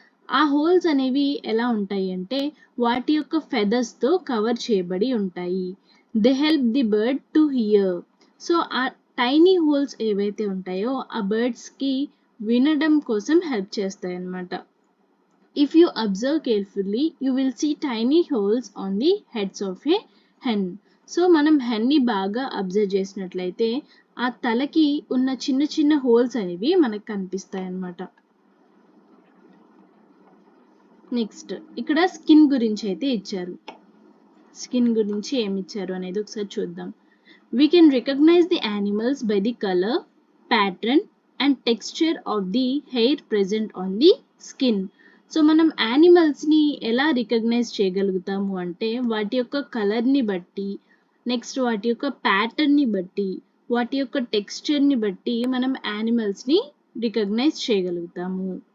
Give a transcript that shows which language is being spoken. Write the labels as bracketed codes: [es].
[te] ఆ హోల్స్ అనేవి ఎలా ఉంటాయి అంటే వాటి యొక్క ఫెదర్స్తో కవర్ చేయబడి ఉంటాయి. [en] They help the bird to hear. [te] So ఆ టైనీ హోల్స్ ఏవైతే ఉంటాయో ఆ బర్డ్స్కి వినడం కోసం హెల్ప్ చేస్తాయి అన్నమాట. [en] If you observe carefully, you will see tiny holes on the heads of a hen. [te] So మనం హెన్ని బాగా అబ్జర్వ్ చేసినట్లయితే ఆ తలకి ఉన్న చిన్న చిన్న హోల్స్ అనేవి మనకు కనిపిస్తాయి అన్నమాట. నెక్స్ట్ ఇక్కడ స్కిన్ గురించి అయితే ఇచ్చారు. స్కిన్ గురించి ఏమి ఇచ్చారు అనేది ఒకసారి చూద్దాం. [en] We can recognize the animals by the color, pattern and texture of the hair present on the skin. [te] So మనం యానిమల్స్ని ఎలా రికగ్నైజ్ చేయగలుగుతాము అంటే వాటి యొక్క కలర్ని బట్టి, నెక్స్ట్ వాటి యొక్క ప్యాటర్న్ని బట్టి, వాటి యొక్క టెక్స్చర్ని బట్టి మనం యానిమల్స్ని రికగ్నైజ్ చేయగలుగుతాము.